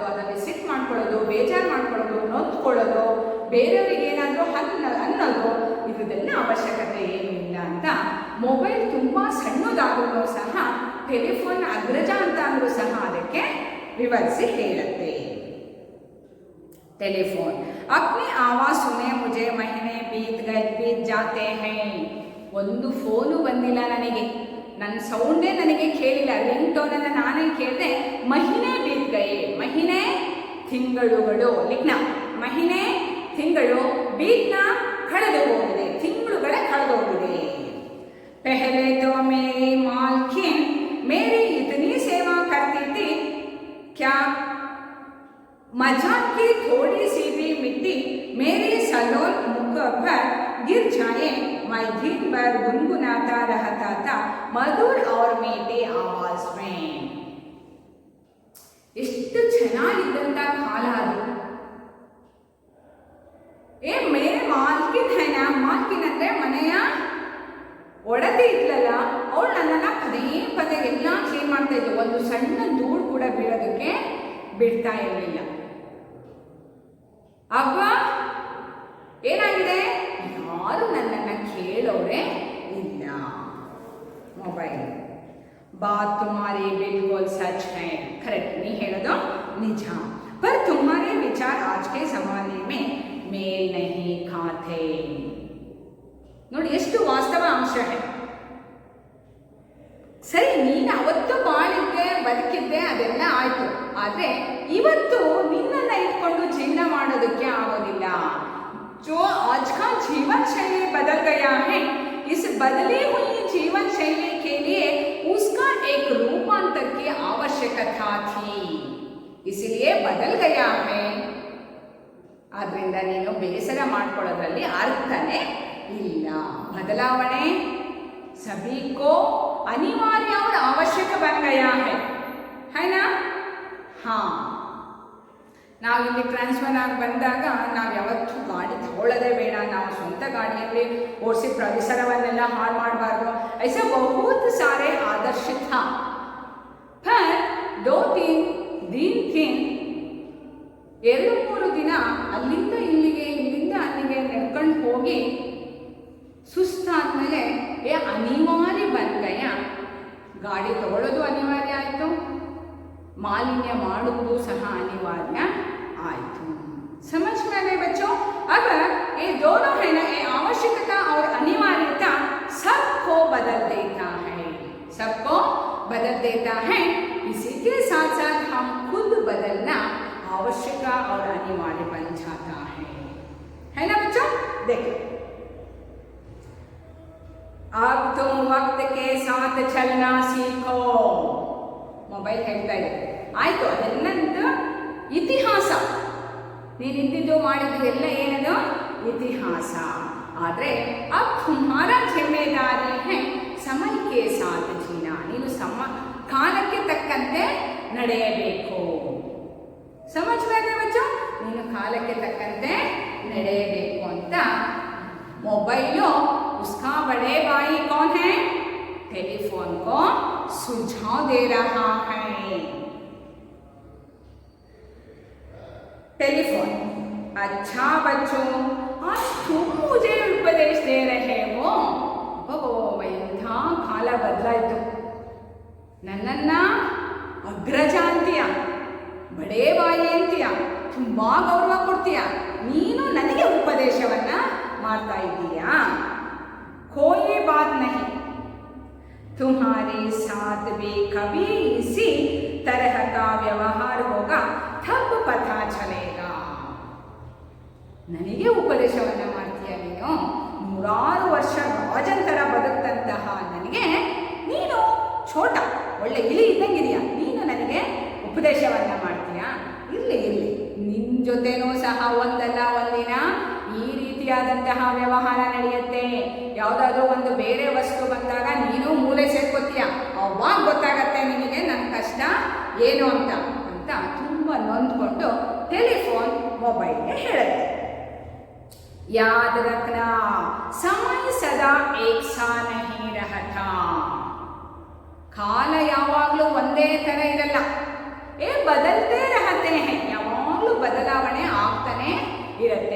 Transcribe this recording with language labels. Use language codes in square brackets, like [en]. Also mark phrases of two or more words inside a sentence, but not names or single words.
[kn] ಅದನ್ನು ಸಿಟ್ಟು ಮಾಡ್ಕೊಳ್ಳೋದು, ಬೇಜಾರು ಮಾಡ್ಕೊಳ್ಳೋದು, ನೊಂದ್ಕೊಳ್ಳೋದು, ಬೇರೆಯವರಿಗೆ ಏನಾದರೂ ಅನ್ನೋದು, ಇದೆಲ್ಲ ಅವಶ್ಯಕತೆ ಏನೂ ಇಲ್ಲ ಅಂತ ಮೊಬೈಲ್ ತುಂಬ ಸಣ್ಣದಾದರೂ ಸಹ ಟೆಲಿಫೋನ್ ಅಗ್ರಜ ಅಂತ ಅಂದರೂ ಸಹ ಅದಕ್ಕೆ ವಿವರಿಸಿ ಹೇಳುತ್ತೆ. [hi] टेलीफोन अपनी आवाज सुने मुझे महीने बीत जाते हैं. [kn] ಒಂದು ಫೋನು ಬಂದಿಲ್ಲ ನನಗೆ, ನನ್ನ ಸೌಂಡೇ ನನಗೆ ಕೇಳಿಲ್ಲ, ರಿಂಗ್ ಟೋನನ್ನು ನಾನೇ ಕೇಳಿದೆ. [hi] महीने बीत गए, [kn] ಮಹಿನೆ ತಿಂಗಳುಗಳು, [hi] लिखना महीने [kn] ತಿಂಗಳು, ಬೀತ್ನ ಕಳೆದು ಹೋಗಿದೆ, ತಿಂಗಳುಗಳ ಕಳೆದು ಹೋಗಿದೆ. [hi] पहले तो मेरी मालकिन मेरी इतनी सेवा करती थी, क्या मजाक की थोड़ी सी भी मिट्टी मेरे सलोल मुख पर गिर जाए, मैं दिन भर गुनगुनाता रहता था मधुर और मीठी आवाज में. [kn] ಎಷ್ಟು ಚೆನ್ನಾಗಿದ್ದಂಥ ಕಾಲ ಅದು. [hi] मेरी मालकिन है ना, [kn] ಮಾಲ್ಕಿನ್ ಅಂದರೆ ಮನೆಯ ಒಡತಿ ಇದ್ಲಲ್ಲ, ಅವಳು ನನ್ನನ್ನು ಪದೇ ಪದೇ ಎಲ್ಲ ಕ್ಲೀನ್ ಮಾಡ್ತಾ ಇದ್ಲು. ಒಂದು ಸಣ್ಣ ಧೂಳು ಕೂಡ ಬೀಳೋದಕ್ಕೆ ಬಿಡ್ತಾ ಇರಲಿಲ್ಲ. ಅಬ್ಬ ಏನಾಗಿದೆ? ಯಾರು ನನ್ನನ್ನು ಕೇಳೋರೆ ಇಲ್ಲ. [hi] ಮೊಬೈಲ್ बात तुम्हारी बिल्कुल सच है. करेक्ट, नहीं [kn] ಹೇಳೋದು ನಿಜ. [hi] पर तुम्हारे विचार आज के जमाने में मेल नहीं खाते. [kn] ನೋಡಿ ಎಷ್ಟು ವಾಸ್ತವ ಅಂಶ है. ಸರಿ, ನೀನು ಅವತ್ತು ಬಾಳಿದ್ದೆ, ಬದುಕಿದ್ದೆ, ಅದೆಲ್ಲ ಆಯ್ತು. ಆದರೆ ಇವತ್ತು ನಿನ್ನನ್ನು ಇಟ್ಕೊಂಡು ಜೀವನ ಮಾಡೋದಕ್ಕೆ ಆಗೋದಿಲ್ಲ. [hi] जो आज का जीवन शैली बदल गया है, इस बदली हुई जीवन शैली के लिए उसका एक रूपांतर की आवश्यकता थी, इसलिए बदल गया है. [kn] ಆದ್ದರಿಂದ ನೀನು ಬೇಸರ ಮಾಡ್ಕೊಳ್ಳೋದ್ರಲ್ಲಿ ಅರ್ಥನೇ ಇಲ್ಲ. [hi] ಬದಲಾವಣೆ सभी को अनिवार्य और आवश्यक बन गया है ना? हाँ, [kn] ನಾವು ಇಲ್ಲಿ ಟ್ರಾನ್ಸ್ಫರ್ ಆಗಿ ಬಂದಾಗ ನಾವು ಯಾವತ್ತೂ ಗಾಡಿ ತಗೊಳ್ಳೋದೇ ಬೇಡ, ನಾವು ಸ್ವಂತ ಗಾಡಿಯಲ್ಲಿ ಓಡಿಸಿ ಪರಿಸರವನ್ನೆಲ್ಲ ಹಾಳು ಮಾಡಬಾರ್ದು. [hi] ऐसे बहुत सारे आदर्श था, पर 2-3 दिन [kn] 2-3 ದಿನ ಅಲ್ಲಿಂದ ಇಲ್ಲಿಗೆ ಇಲ್ಲಿಂದ ಅಲ್ಲಿಗೆ ನಡ್ಕೊಂಡು ಹೋಗಿ ಸುಸ್ತಾದ್ಮೇಲೆ ಅನಿವಾರ್ಯ ಬಂದಯ. ಗಾಡಿ ತಗೊಳ್ಳೋದು ಅನಿವಾರ್ಯ ಆಯಿತು, ಮಾಲಿನ್ಯ ಮಾಡುವುದು ಸಹ ಅನಿವಾರ್ಯ आयतु. [hi] समझ में आ गए बच्चों? अब ये दोनों है ना, ये आवश्यकता और अनिवार्यता सबको बदल देता है, सबको बदल देता है. इसी के साथ साथ हम खुद बदलना आवश्यक और अनिवार्य बन जाता है ना बच्चों? देखो, अब तुम वक्त के साथ चलना सीखो. [kn] ಮೊಬೈಲ್ ಹೇಳ್ತಾ ಇದೆ, ಆಯಿತು, ಅದನ್ನಂದು ಇತಿಹಾಸ, ನೀನಿದ್ದಿದ್ದು ಮಾಡಿದ್ದು ಎಲ್ಲ ಏನದು ಇತಿಹಾಸ. [hi] ಆದರೆ अब तुम्हारा जिम्मेदारी है समय के साथ जीना. [kn] ನೀನು ಕಾಲಕ್ಕೆ ತಕ್ಕಂತೆ ನಡೆಯಬೇಕು. [hi] समझ में आया बच्चों? [kn] ನೀನು ಕಾಲಕ್ಕೆ ತಕ್ಕಂತೆ ನಡೆಯಬೇಕು ಅಂತ. [hi] मोबाइलो उसका बड़े भाई कौन है? टेलीफोन को सुझाव दे रहा है. टेलीफोन, अच्छा बच्चों, आज तुम मुझे उपदेश दे रहे हो. [kn] ಎಂಥ ಕಾಲ ಬದಲಾಯಿತು. ನನ್ನನ್ನ ಅಗ್ರಜ ಅಂತೀಯ, [hi] बड़े भाई [kn] ಅಂತೀಯ, ತುಂಬ ಗೌರವ ಕೊಡ್ತೀಯ, ನೀನು ನನಗೆ ಉಪದೇಶವನ್ನ ಮಾಡ್ತಾ ಇದ್ದೀಯಾ? [hi] कोई बात नहीं, तुम्हारे साथ भी कभी इसी तरह का व्यवहार होगा, तब पता चलेगा. [kn] ನನಗೆ ಉಪದೇಶವನ್ನ ಮಾಡ್ತೀಯ ನೀನು? 100 ವರ್ಷ ರಾಜಂತರ ಬದುಕಂತಹ ನನಗೆ ನೀನು ಛೋಟ ಒಳ್ಳೆ ಇಲಿ ಇದ್ದಂಗಿದೆಯಾ, ನೀನು ನನಗೆ ಉಪದೇಶವನ್ನ ಮಾಡ್ತೀಯಾ? ಇರಲಿ ಇರಲಿ, ನಿನ್ನ ಜೊತೆನೂ ಸಹ ಒಂದಲ್ಲ ಒಂದಿನ ಈ ರೀತಿಯಾದಂತಹ ವ್ಯವಹಾರ ನಡೆಯುತ್ತೆ. ಯಾವುದಾದ್ರೂ ಒಂದು ಬೇರೆ ವಸ್ತು ಬಂದಾಗ ನೀನು ಮೂಲೆ ಸೇರ್ಕೋತೀಯ, ಅವಾಗ ಗೊತ್ತಾಗತ್ತೆ ನಿನಗೆ ನನ್ನ ಕಷ್ಟ ಏನು ಅಂತ ತುಂಬ ನೊಂದ್ಕೊಂಡು ಟೆಲಿಫೋನ್ ಮೊಬೈಲ್ಗೆ ಹೇಳುತ್ತೆ. [hi] याद रखना समय सदा एक सा नहीं रहता. [kn] ಕಾಲ ಯಾವಾಗಲೂ ಒಂದೇ ಥರ ಇರಲ್ಲ, [hi] बदलते रहते हैं, [kn] ಯಾವಾಗಲೂ ಬದಲಾವಣೆ ಆಗ್ತಾನೆ ಇರುತ್ತೆ.